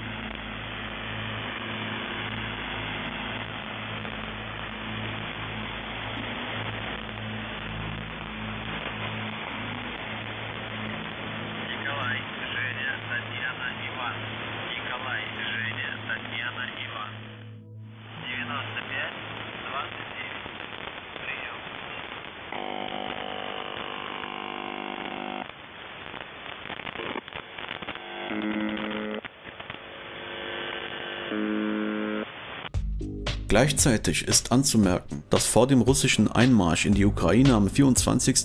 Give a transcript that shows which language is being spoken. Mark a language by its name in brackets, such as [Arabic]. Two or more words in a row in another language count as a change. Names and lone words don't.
[Russian] Николай, Женя, Татьяна, Иван. Николай, Женя, Татьяна, Иван. 95 29. Прием. [German] Gleichzeitig ist anzumerken, dass vor dem russischen Einmarsch in die Ukraine am 24.